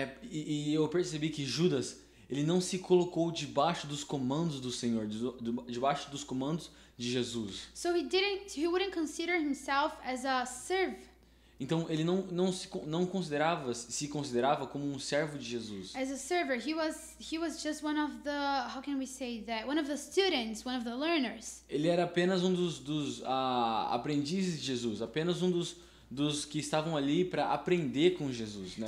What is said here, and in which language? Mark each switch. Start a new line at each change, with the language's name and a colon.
Portuguese: E eu percebi que Judas, ele não se colocou debaixo dos comandos do Senhor, debaixo dos comandos de Jesus.
English: So he wouldn't consider himself as a serve.
Portuguese: Então ele não se considerava como um servo de Jesus.
English: As a server, he was just one of the, how can we say that, one of the students, one of the learners.
Portuguese: Ele era apenas um dos aprendizes de Jesus, apenas um dos que estavam ali para aprender com Jesus, né?